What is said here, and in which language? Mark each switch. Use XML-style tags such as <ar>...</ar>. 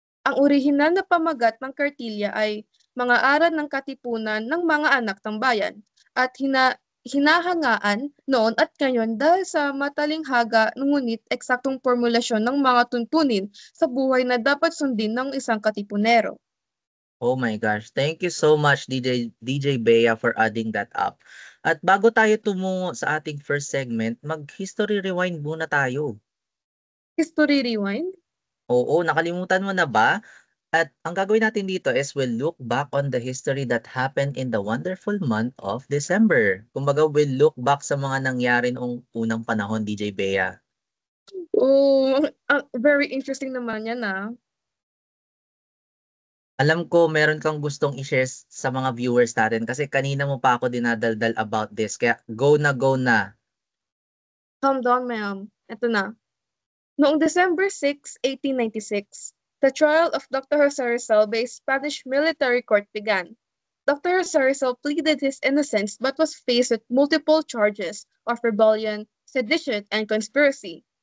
<tl>Ang orihinal na pamagat ng kartilya ay mga aral ng katipunan ng mga anak ng bayan at hinahangaan noon at ngayon dahil sa matalinghaga ngunit eksaktong formulasyon ng mga tuntunin sa buhay na dapat sundin ng isang katipunero.</tl> <en>Oh my gosh. Thank you so much, DJ Bea, for adding that up.</en> <tl>At bago tayo tumungo sa ating first segment, mag-history rewind muna tayo.</tl> <en>History rewind?</en> <tl>Oo, nakalimutan mo na ba? At ang gagawin natin dito</tl> <en>is we'll look back on the history that happened in the wonderful month of December.</en> <tl>Kumbaga,</tl> <en>we'll look back</en> <tl>sa mga nangyari noong unang panahon, DJ Bea.</tl> <en>Oh, very interesting</en> <tl>naman yan Alam ko meron kang gustong i-share sa mga viewers natin kasi kanina mo pa ako dinadaldal</tl> <en>about this.</en> <tl>Kaya go na, go na.</tl> <en>Calm down, ma'am.</en> <tl>Ito na. Noong</tl> <en>December 6, 1896, the trial of Dr. Jose Rizal by a Spanish military court began. Dr. Jose Rizal pleaded his innocence but was faced with multiple charges of rebellion, sedition, and conspiracy.</en>